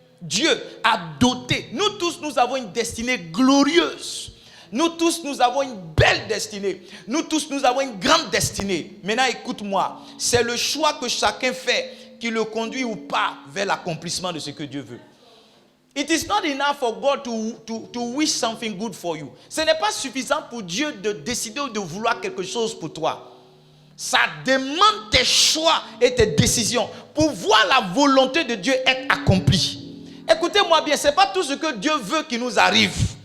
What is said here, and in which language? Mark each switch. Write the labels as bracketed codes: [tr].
[fr] Dieu a doté. Nous tous, nous avons une destinée glorieuse. Nous tous, nous avons une belle destinée. Nous tous, nous avons une grande destinée. Maintenant, écoute-moi. C'est le choix que chacun fait qui le conduit ou pas vers l'accomplissement de ce que Dieu veut. [en] It is not enough for God to wish something good for you. [fr] Ce n'est pas suffisant pour Dieu de décider ou de vouloir quelque chose pour toi. Ça demande tes choix et tes décisions pour voir la volonté de Dieu être accomplie. Écoutez-moi bien, ce n'est pas tout ce que Dieu veut qui nous arrive.